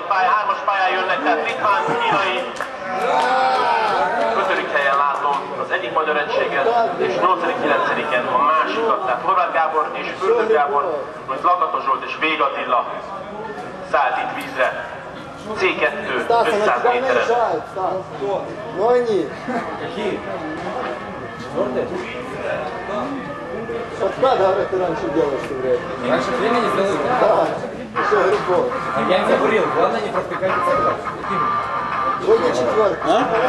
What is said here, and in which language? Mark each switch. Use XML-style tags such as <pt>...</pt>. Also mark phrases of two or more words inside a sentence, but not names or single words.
<hu>pályán, 3-as pályán jönnek, tehát litván, kínai. 5. helyen látom az egyik magyar egységet, és 8.-9-en a másikat. Tehát Horváth Gábor és Fürdő Gábor, majd Lakatos Zsolt és Vég Attila szállt itt vízre. C2, 500 méteren.</hu> <ru>Вот надо это раньше делать, что время. Раньше времени сделать? Да. Все, грибок. Я не забурил, главное не проскакать и сыграть. Сегодня 4. А?</ru>